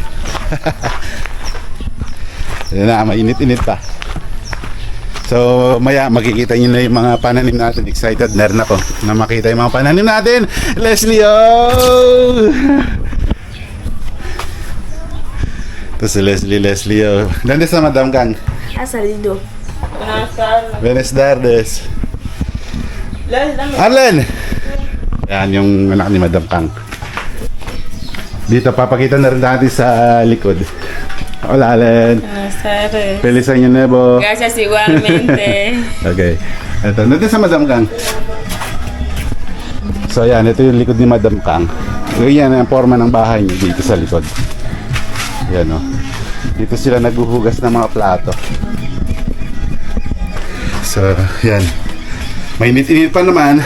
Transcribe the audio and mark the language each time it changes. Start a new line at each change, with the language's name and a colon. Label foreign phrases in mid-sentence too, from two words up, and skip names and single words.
Filipino: Yan na, mainit-init pa. So maya makikita nyo na yung mga pananim natin. Excited na rin ako na makita yung mga pananim natin. Leslie, ito si Leslie, Nandun sa Madam Kang.
Spanish: Salido. Buenas tardes. Arlen!
Filipino: Yan yung anak ni Madam Kang. Dito papakita na rin natin sa likod.
Spanish: Hola, Arlen. Buenas tardes. Feliz año nuevo. Gracias igualmente.
Filipino: Okay. Ito, nandun sa Madam Kang. So yan, ito yung likod ni Madam Kang. Yan ang forma ng bahay niya dito sa likod. Yan, dito sila naghuhugas ng mga plato. So yan, mainit-init pa naman.